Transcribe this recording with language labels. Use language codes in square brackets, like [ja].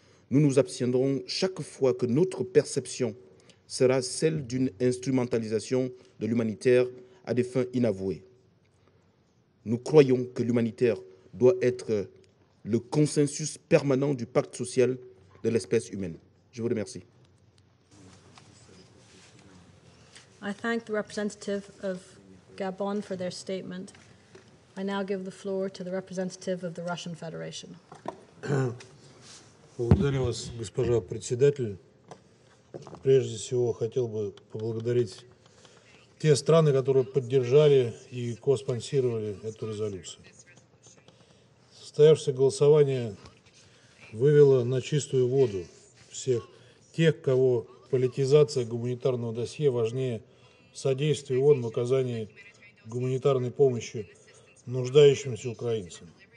[fr] Nous nous abstiendrons chaque fois que notre perception sera celle d'une instrumentalisation de l'humanitaire à des fins inavouées. Nous croyons que l'humanitaire doit être le consensus permanent du pacte social de l'espèce humaine. Je vous remercie. [en] I thank the representative of Gabon for their statement. I now give the floor to the representative of the Russian Federation. [ru] Благодарю вас, госпожа председатель. Прежде всего, хотел бы поблагодарить те страны, которые поддержали и коспонсировали эту резолюцию. Состоявшееся голосование вывело на чистую воду всех тех, кого политизация гуманитарного досье важнее содействия ООН в оказании гуманитарной помощи нуждающимся украинцам.